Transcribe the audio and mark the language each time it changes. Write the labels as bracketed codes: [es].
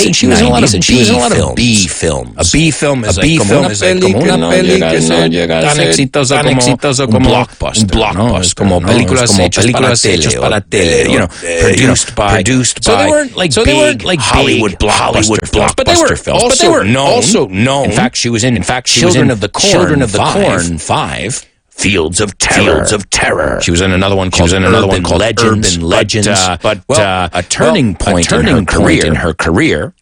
[en] And she was in a lot of B films. A B film is [es] como una película tan exitosa como un blockbuster. Como películas hechas para tele. [en] Produced by. So they weren't like Hollywood blockbuster, but they were films. But they were also known. In fact, she was in Children of the Corn 5. Fields of Terror. She was in another one called Urban Legends. But a turning point in her career.